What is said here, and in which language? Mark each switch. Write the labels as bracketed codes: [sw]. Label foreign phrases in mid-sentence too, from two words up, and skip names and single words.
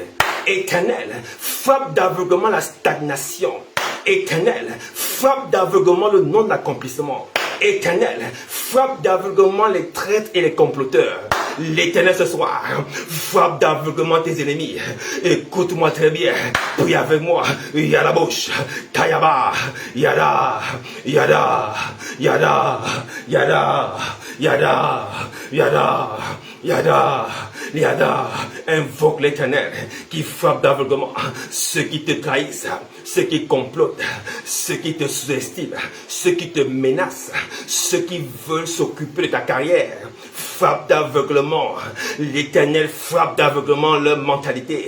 [fr] Éternel, frappe d'aveuglement la stagnation. Éternel, frappe d'aveuglement le non-accomplissement. Éternel, frappe d'aveuglement les traîtres et les comploteurs. L'Éternel ce soir, frappe d'aveuglement tes ennemis. Écoute-moi très bien, prie avec moi. Yada bouche, Kayaba, Yada, Yada, Yada, Yada, Yada, Yada, Yada, Yada. Invoque l'Éternel qui frappe d'aveuglement ceux qui te trahissent, ceux qui complotent, ceux qui te sous-estiment, ceux qui te menacent, ceux qui veulent s'occuper de ta carrière. Frappe d'aveuglement. L'Éternel frappe d'aveuglement leur mentalité.